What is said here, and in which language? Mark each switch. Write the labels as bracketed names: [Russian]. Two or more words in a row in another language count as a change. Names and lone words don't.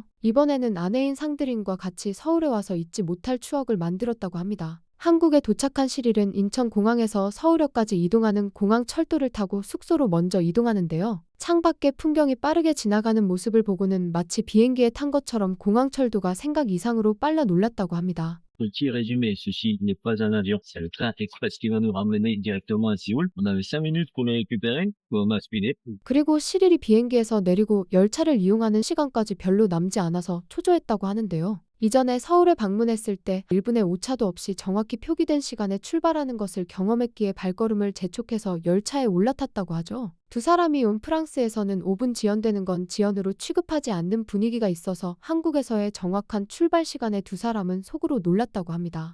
[Korean] 이번에는 아내인 상드린과 같이 서울에 와서 잊지 못할 추억을 만들었다고 합니다. 한국에 도착한 시릴은 인천공항에서 서울역까지 이동하는 공항철도를 타고 숙소로 먼저 이동하는데요. 창밖의 풍경이 빠르게 지나가는 모습을 보고는 마치 비행기에 탄 것처럼 공항철도가 생각 이상으로 빨라 놀랐다고 합니다. [French] Petit résumé, ceci n'est pas un avion, c'est le train express qui va nous ramener directement à Séoul. On avait 5 minutes pour le récupérer, pour m'aspiner. [Korean] 그리고 시릴이 비행기에서 내리고 열차를 이용하는 시간까지 별로 남지 않아서 초조했다고 하는데요. 이전에 서울에 방문했을 때 1분의 오차도 없이 정확히 표기된 시간에 출발하는 것을 경험했기에 발걸음을 재촉해서 열차에 올라탔다고 하죠. 두 사람이 온 프랑스에서는 5분 지연되는 건 지연으로 취급하지 않는 분위기가 있어서 한국에서의 정확한 출발 시간에 두 사람은 속으로 놀랐다고 합니다.